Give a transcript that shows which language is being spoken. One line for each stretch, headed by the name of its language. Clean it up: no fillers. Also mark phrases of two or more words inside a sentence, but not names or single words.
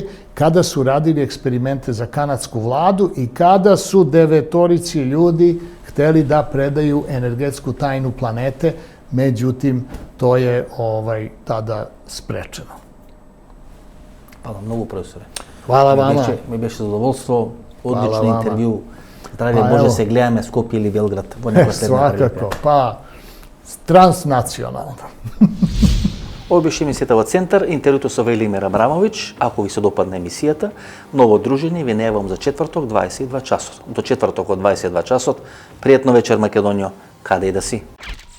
Serbian: kada su radili eksperimente za kanadsku vladu i kada su 9 ljudi hteli da predaju energetsku tajnu planete, međutim, to je tada sprečeno. Hvala mnogo, profesore. Hvala vama.
Macedonian: Ми беше
Serbian: zadovoljstvo, odlični intervju.
Macedonian: Здравје Боже, се гледаме Скопје или Белград.
Serbian: Svakako, pa transnacionalno.
Macedonian: Ово беше емисијата во Центар, интервјуто со Велимир Абрамовиќ. Ако ви се допадна емисијата, ново дружење ви најавам за четврток 22 часот. До четврток од 22 часот, пријатно вечер Македонијо, каде и да си.